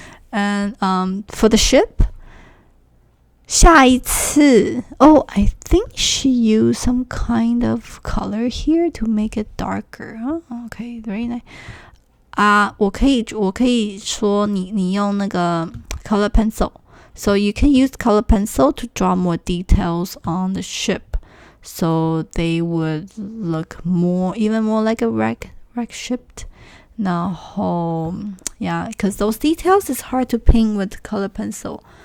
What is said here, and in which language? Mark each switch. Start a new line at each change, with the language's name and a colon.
English: And for the ship,
Chinese: 下一次
English: I think she used some kind of color here to make it darker. Okay, very nice.
Chinese: 我可以说你用那个 color pencil.
English: So you can use color pencil to draw more details on the ship.So they would look even more like a wreck ship.
Chinese: 然后
English: yeah, because those details is hard to paint with color pencil.